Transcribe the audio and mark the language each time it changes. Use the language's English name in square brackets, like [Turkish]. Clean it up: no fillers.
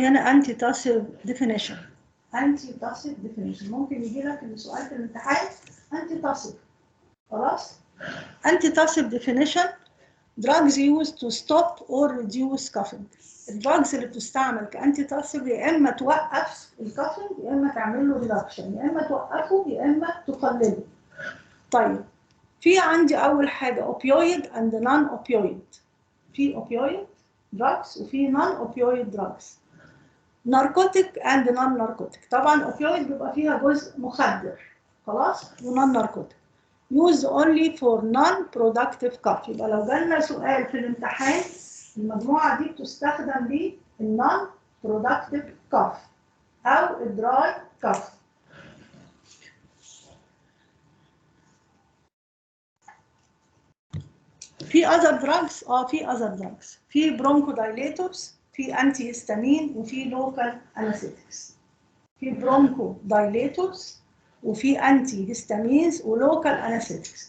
[Arabic] انتي تاسيف ديفينيشن. انتي تاسيف ديفينيشن ممكن يجي لك السؤال في الامتحان انتي تاسيف. [English] خلاص؟ Antitussive definition drugs used to stop or reduce coughing. [Arabic] الدراجز اللي بتستعمل كأنتي تاسيف يا اما توقف الكافنج يا اما تعمل له ريدكشن، يا اما توقفه يا اما تقلله. طيب في عندي اول حاجه اوبيويد اند نون اوبيويد. في اوبيويد دراجز وفي نون اوبيويد دراجز. ناركوتيك اند نون ناركوتيك. طبعا اوبيويد بيبقى فيها جزء مخدر، خلاص، ونون ناركوتيك. [English] used only for non-productive cough. [Arabic] يبقى لو جالنا سؤال في الامتحان المجموعة دي بتستخدم ليه non-productive cough أو dry cough. في other drugs في other drugs، في bronchodilators، في antihistamine، وفي local anesthetics. في bronchodilators وفي انتي هيستامينز ولوكال انستيكس.